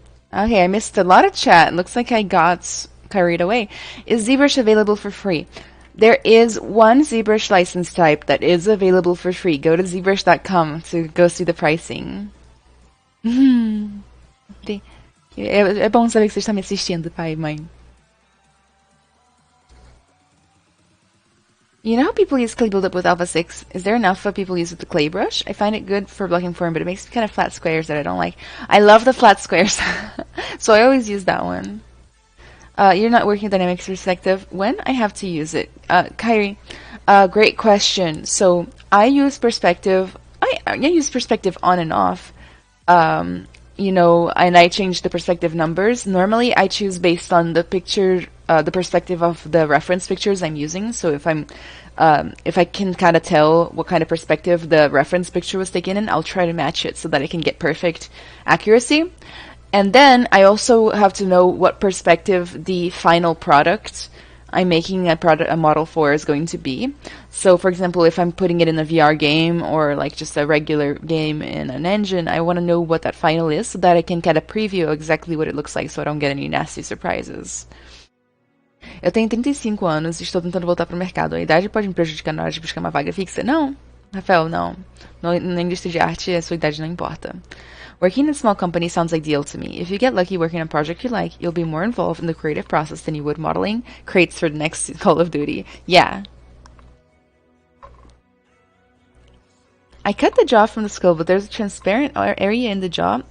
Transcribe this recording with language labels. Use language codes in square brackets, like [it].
[en] Okay, I missed a lot of chat. Looks like I got carried away. Is ZBrush available for free? There is one ZBrush license type that is available for free. Go to ZBrush.com to go see the pricing. [pt] É bom saber que você está me assistindo, pai e mãe. [en] You know how people use clay buildup with Alpha 6? Is there enough of people use with the clay brush? I find it good for blocking form, but it makes kind of flat squares that I don't like. I love the flat squares, so I always use that one. You're not working dynamics perspective. When I have to use it, Kyrie, great question. So I use perspective. I use perspective on and off. You know, and I change the perspective numbers. Normally, I choose based on the picture, the perspective of the reference pictures I'm using. So if I can kind of tell what kind of perspective the reference picture was taken in, I'll try to match it so that I can get perfect accuracy. And then I also have to know what perspective the final product I'm making a model for is going to be. So, for example, if I'm putting it in a VR game or like just a regular game in an engine, I want to know what that final is so that I can get a preview exactly what it looks like so I don't get any nasty surprises. [pt] Eu tenho 35 anos e estou tentando voltar para o mercado. A idade pode me prejudicar na hora de buscar uma vaga fixa? Não, Rafael, não. Na indústria de arte, a sua idade não importa. [en] Working in a small company sounds ideal to me. If you get lucky working on a project you like, you'll be more involved in the creative process than you would modeling crates for the next Call of Duty. Yeah. I cut the jaw from the skull, but there's a transparent area in the jaw.